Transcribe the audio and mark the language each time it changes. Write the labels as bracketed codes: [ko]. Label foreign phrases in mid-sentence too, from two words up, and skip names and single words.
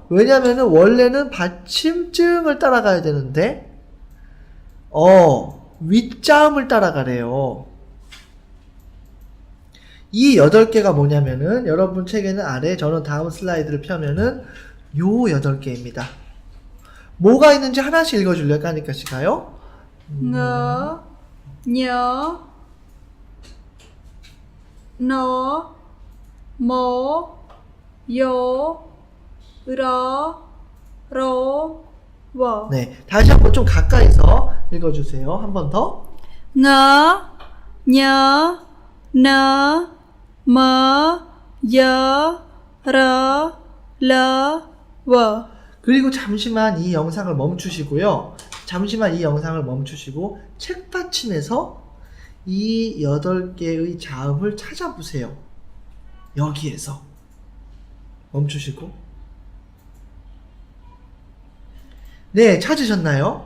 [ko] 왜냐면은 원래는 받침증을 따라가야 되는데 윗자음을 따라가래요. 이 8개가 뭐냐면은 여러분 책에는 아래 저는 다음 슬라이드를 펴면은 요 8개입니다. 뭐가 있는지 하나씩 읽어줄래요? 까니까 씨가요? [vi] ngơ, nhớ, nó, mố, yo, rơ, rô, vợ. [ko] 네, 다시 한번 좀 가까이서 읽어주세요. 한 번 더. [vi] ngơ, nhớ, nơ, mơ, dơ, rơ, lơ, vợ. [ko] 그리고 잠시만 이 영상을 멈추시고요. 잠시만 이 영상을 멈추시고 책받침에서 이 8개의 자음을 찾아보세요. 여기에서 멈추시고 네, 찾으셨나요?